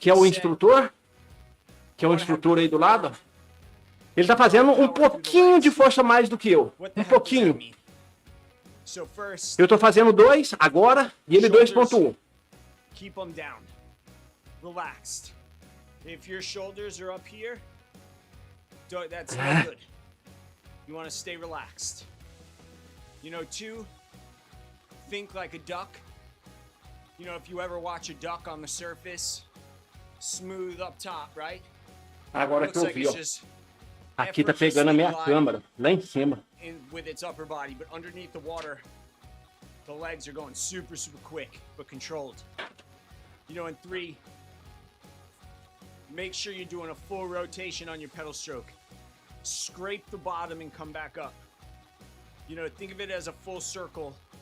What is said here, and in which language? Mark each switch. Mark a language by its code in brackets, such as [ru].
[pt] que é o instrutor, aí do lado, ele tá fazendo um pouquinho de força mais do que eu. Um pouquinho. Eu tô fazendo 2 agora e ele 2.1. [en] Keep them down. Relaxed. If your shoulders are up here, that's not good. You want to stay relaxed. You know, 2, think like a duck. You know, if you ever watch a duck on the surface, smooth up top, right? [pt] Agora que eu vi, ó. Aqui tá pegando a minha câmera, lá em cima. [en] With its upper body, but underneath the water, the legs are going super, super quick, but controlled. You know, in 3, make sure you're doing a full rotation on your pedal stroke. Scrape the bottom and come back up. You know, think of it as a full circle.